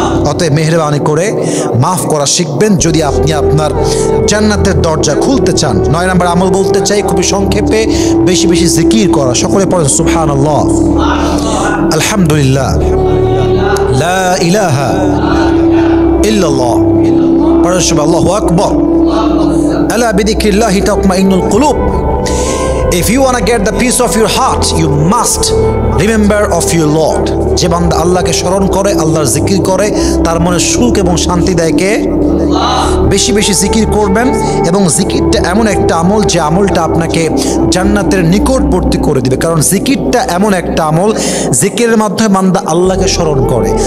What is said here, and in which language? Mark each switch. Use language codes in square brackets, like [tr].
[bn] অতএব মেহেরবানি করে মাফ করা শিখবেন যদি আপনি আপনার জান্নাতের দরজা খুলতে চান। 9 নম্বর আমল বলতে চাই খুবই সংক্ষেপে, বেশি বেশি জিকির করা। সকলে পড়েন সুবহানাল্লাহ, আলহামদুলিল্লাহ, লা ইলাহা ইল্লাল্লাহ, পড়েন সবাই আল্লাহু আকবার। [ar] আলা বিযিকরিল্লাহি তাতমাইন্নুল কুলুব। [en] If you want to get the peace of your heart, you must remember of your Lord. [bn] যে বান্দা আল্লাহকে স্মরণ করে, আল্লাহর জিকির করে, তার মনে সুখ এবং শান্তি দেয় কে? বেশি বেশি জিকির করবেন। এবং জিকিরটা এমন একটা আমল যে আমলটা আপনাকে জান্নাতের নিকটবর্তী করে দিবে। কারণ জিকিরটা এমন একটা আমল, জিকিরের মাধ্যমে বান্দা আল্লাহকে স্মরণ করে।